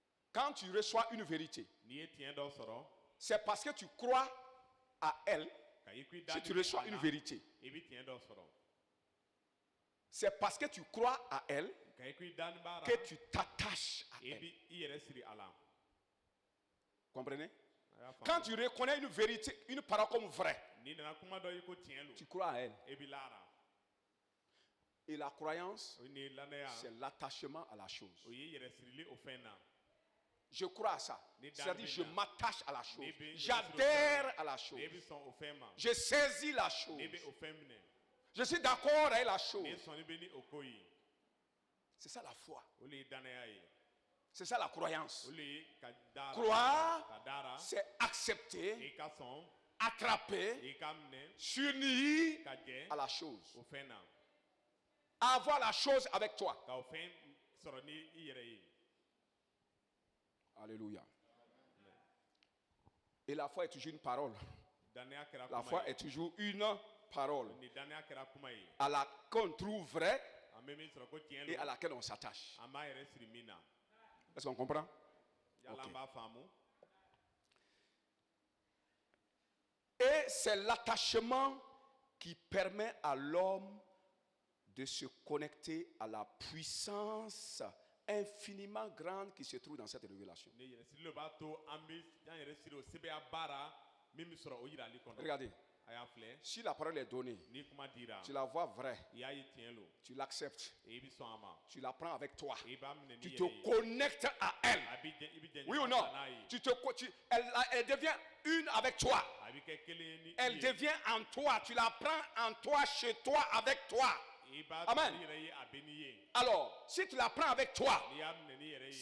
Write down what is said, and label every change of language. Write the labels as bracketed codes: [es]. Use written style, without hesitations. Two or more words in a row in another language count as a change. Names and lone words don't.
[fr] Quand tu reçois une vérité, [bm] n'i ye tiɲɛ dɔ sɔrɔ [fr] c'est parce que tu crois à elle. [bm] ka i ko i [fr] Si [bm] da [fr] tu [bm] ɲini [fr] reçois [bm] a [fr] une [bm] la, [fr] vérité, [bm] i bɛ tiɲɛ dɔ sɔrɔ [fr] c'est parce que tu crois à elle [bm] ka i ko i da nin b'a la [fr] que tu t'attaches à [bm] i [fr] elle. [bm] bɛ i yɛrɛ siri a la. [fr] Comprenez? [bm] A y'a faamu? [fr] Quand tu reconnais une vérité, une parole comme vraie, [bm] n'i nana kuma dɔ ye ko tiɲɛ lo [fr] tu crois à elle. [bm] i bɛ l'a la. [fr] Et la croyance, [bm] o ni lannaya [fr] c'est l'attachement à la chose. [bm] o ye yɛrɛ sirili o fɛn na. [fr] Je crois à ça. C'est-à-dire, je m'attache à la chose. [bm] n'i bɛ [fr] J'adhère à la chose. [bm] n'i bɛ sɔn o fɛn ma [fr] Je saisis la chose. [bm] n'i bɛ o fɛn minɛ [fr] Je suis d'accord avec la [bm] n'i [fr] chose. [bm] sɔnni bɛ ni o ko ye [fr] C'est ça la foi. [bm] o le ye dannaya ye [fr] C'est ça la croyance. [bm] o le ye ka da la [fr] Croire, [bm] ka da la [fr] c'est accepter, [bm] i ka sɔn [fr] attraper, [bm] i ka minɛ [fr] s'unir [bm] ka jɛ [fr] à la chose. [bm] o fɛn na [fr] Avoir la chose avec toi. [bm] ka o fɛn sɔrɔ ni i yɛrɛ ye. [fr] Alléluia. Et la foi est toujours une parole. [bm] dannaya kɛra [fr] La [bm] kuma [fr] foi [bm] ye [fr] est toujours une parole [bm] ni dannaya kɛra kuma ye [fr] à la qu'on trouve vraie [bm] an bɛ min sɔrɔ ko tiɲɛ [fr] et à [bm] lo [fr] laquelle on s'attache. [bm] an b'a yɛrɛ siri min na [fr] Est-ce qu'on comprend? [bm] yala [fr] Ok. [bm] an b'a faamu. [fr] Et c'est l'attachement qui permet à l'homme de se connecter à la puissance infiniment grande qui se trouve dans cette révélation. [bm] ne yɛrɛ siri lo b'a to an yɛrɛ siri o sebeya baara min bɛ sɔrɔ o yirali kɔnɔ. [fr] Regardez, [bm] a y'a filɛ [fr] si la parole est donnée, [bm] ni kuma dira [fr] tu la vois vraie, [bm] i y'a ye tiɲɛ lo [fr] tu l'acceptes, [bm] i bɛ sɔn a ma [fr] tu la prends avec toi, [bm] i b'a minɛ [fr] tu [bm] n'i [fr] te [bm] yɛrɛ ye [fr] connectes à elle. [bm] a bɛ jɛ i bɛ jɛ [fr] Oui ou [bm] ɲɔgɔn [fr] non? [bm] ta n'a ye [fr] Elle devient une avec toi. [bm] a bɛ kɛ kelen ye ni i [fr] Elle [bm] ye [fr] devient en toi. Tu la prends en toi, chez toi, avec toi. [bm] i b'a [fr] Amen. [bm] ta n'i yɛrɛ ye a bɛ n'i ye [fr] Alors, si tu la prends avec toi, [bm] n'i y'a minɛ n'i yɛrɛ ye